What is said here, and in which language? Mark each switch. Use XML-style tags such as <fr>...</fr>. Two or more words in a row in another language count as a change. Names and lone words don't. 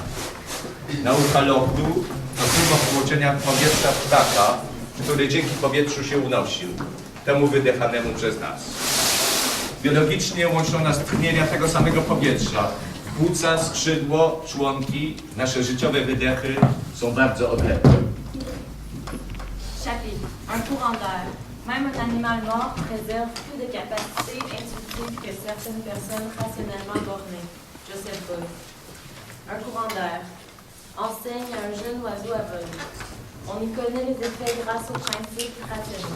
<pl>Nauka lotu to próba wtłoczenia powietrza w ptaka, który dzięki powietrzu się unosił, temu wydychanemu przez nas. Biologicznie łączą nas tchnienia tego samego powietrza. Płuca, skrzydło, członki, nasze życiowe wydechy są bardzo odległe.</pl> <fr>Chapitre. Un courant d'air. Même un animal mort préserve plus de capacités intuitives que certaines personnes rationnellement bornées. Joseph Beuys. Un courant d'air enseigne à un jeune oiseau à voler. On y connaît les effets grâce au principe rationnel.</fr>